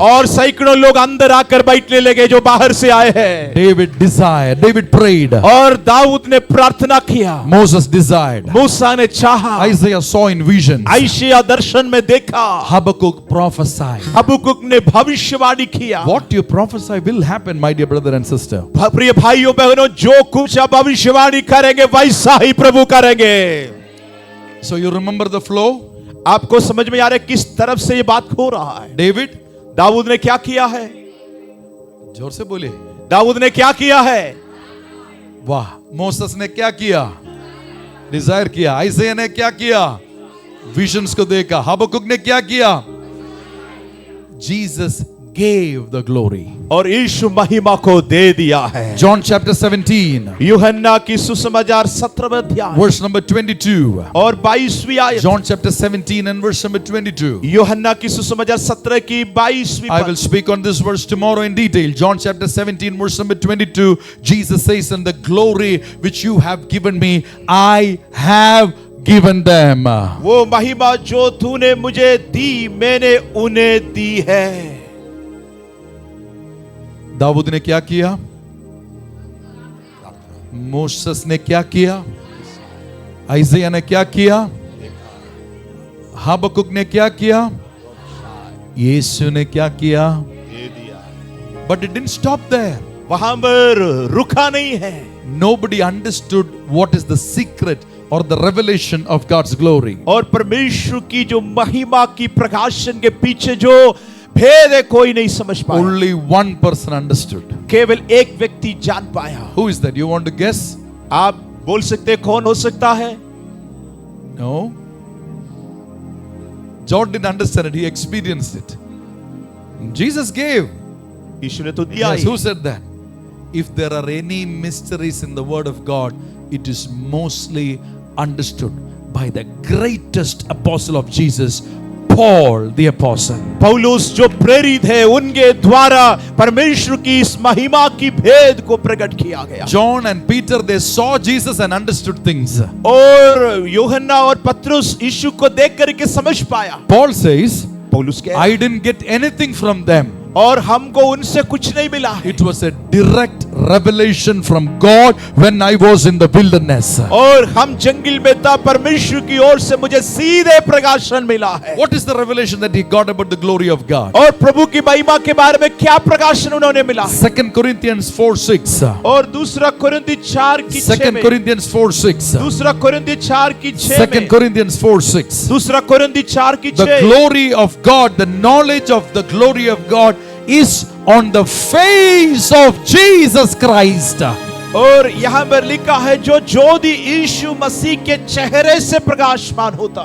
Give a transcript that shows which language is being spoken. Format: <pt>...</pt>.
<hi>और सैकड़ों लोग अंदर आकर बैठने लगे जो बाहर से आए हैं।</hi> <en>David desired, David prayed,</en> <hi>और दाऊद ने प्रार्थना किया,</hi> <en>Moses desired,</en> <hi>मूसा ने चाहा,</hi> <en>Isaiah saw in visions,</en> <hi>आइशिया दर्शन में देखा,</hi> <en>Habakkuk prophesied.</en> <hi>हबक्कुक ने भविष्यवाणी किया।</hi> <en>What you prophesy will happen, my dear brother and sister.</en> <hi>प्रिय भाइयों बहनों, जो कुछ आप भविष्यवाणी करेंगे वैसा ही प्रभु करेंगे।</hi> <en>So you remember the flow?</en> <hi>आपको समझ में आ रहा है किस तरफ से ये बात हो रहा है।</hi> <en>David,</en> <hi>दाऊद ने क्या किया है? जोर से बोले, दाऊद ने क्या किया है? वाह. मोसेस ने क्या किया? डिजायर किया. आइज़ाया ने क्या किया? विजन्स को देखा. हबक्कुक ने क्या किया?</hi> <en>Jesus gave the glory.</en> <hi>और यीशु महिमा को दे दिया है।</hi> <en>John chapter 17,</en> <hi>यूहन्ना की सुसमाचार 17वां अध्याय</hi> <en>verse number 22.</en> <hi>और 22वीं आयत।</hi> <en>John chapter 17 and verse number 22.</en> <hi>यूहन्ना की सुसमाचार 17 की 22वीं</hi> <en>I will</en> <hi>पद।</hi> <en>speak on this verse tomorrow in detail. John chapter 17 verse number 22. Jesus says, "And the glory which you have given me, I have given them."</en> <hi>वो महिमा जो तूने मुझे दी मैंने उन्हें दी है। दाऊद ने क्या किया? मोसेस ने क्या किया? आइज़ाया ने क्या किया? हबक्कुक ने क्या किया? यीशु ने क्या किया?</hi> <en>But it didn't stop there.</en> <hi>वहां पर रुका नहीं है।</hi> <en>Nobody understood what is the secret or the revelation of God's glory.</en> <hi>और परमेश्वर की जो महिमा की प्रकाशन के पीछे जो भेद है कोई नहीं समझ पाया।</hi> <en>Only one person understood.</en> <hi>केवल एक व्यक्ति जान पाया।</hi> <en>Who is that? You want to guess?</en> <hi>आप बोल सकते हैं कौन हो सकता है?</hi> <en>No. John didn't understand it. He experienced it. Jesus gave.</en> <hi>यीशु ने तो दिया</hi> <en>Yes,</en> <hi>he.</hi> <en>who said that? If there are any mysteries in the Word of God, it is mostly understood by the greatest apostle of Jesus, Paul the apostle.</en> <hi>पौलुस जो प्रेरित है उनके द्वारा परमेश्वर की इस महिमा की भेद को प्रकट किया गया।</hi> <en>John and Peter, they saw Jesus and understood things.</en> <hi>और यूहन्ना और पतरस यीशु को देख करके समझ पाया।</hi> <en>Paul says,</en> <hi>पौलुस के</hi> <en>I didn't get anything from them.</en> <hi>और हमको उनसे कुछ नहीं मिला है।</hi> <en>It was a direct revelation from God when I was in the wilderness.</en> <hi>और हम जंगल में था, परमेश्वर की ओर से मुझे सीधे प्रकाशन मिला है।</hi> <en>What is the revelation that he got about the glory of God?</en> <hi>और प्रभु की महिमा के बारे में क्या प्रकाशन उन्होंने मिला?</hi> <en>2 Corinthians 4:6.</en> <hi>और दूसरा कोरिन्थी 4 की 6</hi> <en>2</en> <hi>में,</hi> <en>Corinthians 4:6.</en> <hi>दूसरा कोरिन्थी 4 की 6</hi> <en>2</en> <hi>में,</hi> <en>Corinthians 4:6.</en> <hi>दूसरा कोरिन्थी 4 की</hi> <en>The</en> <hi>6,</hi> <en>glory of God, the knowledge of the glory of God is on the face of Jesus Christ.</en> <hi>और यहाँ पर लिखा है जो ज्योति यीशु मसीह के चेहरे से प्रकाशमान होता</hi>